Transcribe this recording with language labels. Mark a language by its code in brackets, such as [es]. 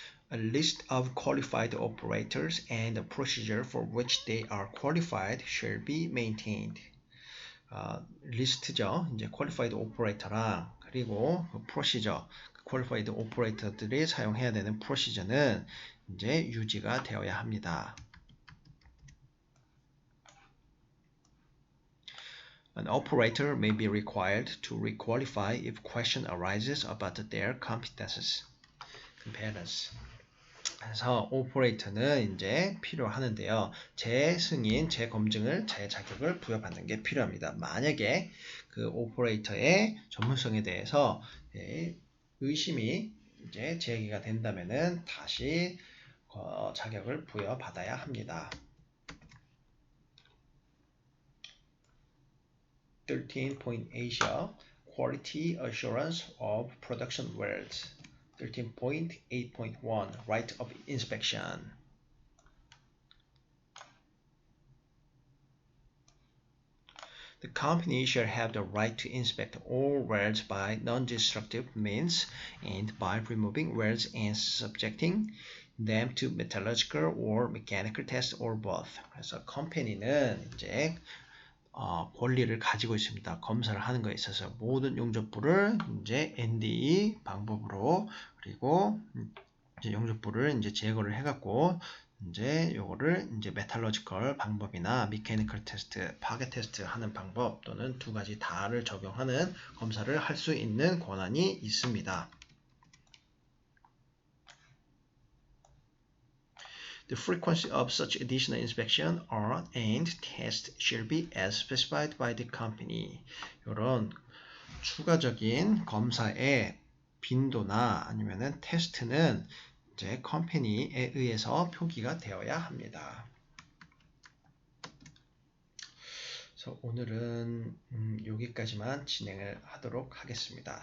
[en] A list of qualified operators and the procedure for which they are qualified shall be maintained. [ko] 리스트죠. 이제 qualified operator랑 그리고 그 procedure, qualified operator들이 사용해야 되는 procedure는 이제 유지가 되어야 합니다. [en] An operator may be required to requalify if question arises about their competences. [ko] 그래서 오퍼레이터는 이제 필요하는데요. 재승인, 재검증을, 재자격을 부여받는 게 필요합니다. 만약에 그 오퍼레이터의 전문성에 대해서 의심이 이제 제기가 된다면은 다시 자격을 부여받아야 합니다. [en] 13.8이요. Quality Assurance of Production Wells. 13.8.1 Right of Inspection. The company shall have the right to inspect all wells by non-destructive means and by removing wells and subjecting them to metallurgical or mechanical test or both. [ko] 그래서 컴퍼니는 이제 권리를 가지고 있습니다. 검사를 하는 것에 있어서 모든 용접부를 이제 NDE 방법으로 그리고 이제 용접부를 이제 제거를 해갖고 이제 요거를 이제 메탈러지컬 방법이나 미케니컬 테스트, 파괴 테스트 하는 방법 또는 두 가지 다를 적용하는 검사를 할 수 있는 권한이 있습니다. [en] The frequency of such additional inspection and test shall be as specified by the company. [ko] 이런 추가적인 검사의 빈도나 아니면은 테스트는 이제 컴퍼니에 의해서 표기가 되어야 합니다. 그래서 오늘은 여기까지만 진행을 하도록 하겠습니다.